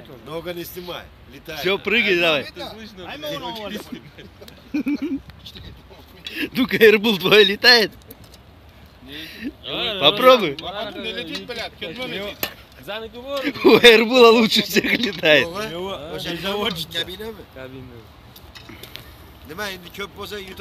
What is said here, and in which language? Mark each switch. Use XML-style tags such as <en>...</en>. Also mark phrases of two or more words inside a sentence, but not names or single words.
<ru>Ногу не снимай. Летай. Все, прыгай давай. Слышно? Ну-ка, Эрбул твой летает? Попробуй. Не летит, блядь, За наговор. У Эрбула лучше всех летает.</ru> <tr>Kабine mi? Kabin. Değil mi? Şimdi köp olsa</tr>